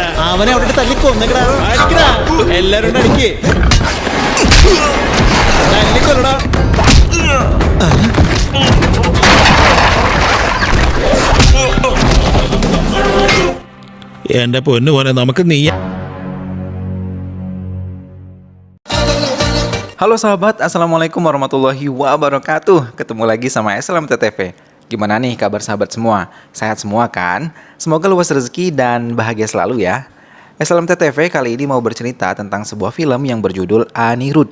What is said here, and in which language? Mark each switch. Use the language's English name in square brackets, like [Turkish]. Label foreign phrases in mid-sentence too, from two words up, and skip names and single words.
[Malayalam] അവനെ അവിടെ തല്ലിക്കൊന്നേക്കടാ. അടിക്കടാ, എല്ലാരും അടിക്ക്. തല്ലിക്കൊല്ലടാ. എന്റെ പൊന്നു പോലെ നമുക്ക് നീ. [Indonesian] Halo sahabat, [Arabic] السلام عليكم ورحمة الله وبركاته. [Indonesian] Ketemu lagi sama SLMTTV. Gimana nih kabar sahabat semua? Sehat semua kan? Semoga luas rezeki dan bahagia selalu ya. SLMTTV kali ini mau bercerita tentang sebuah film yang berjudul Anirudh.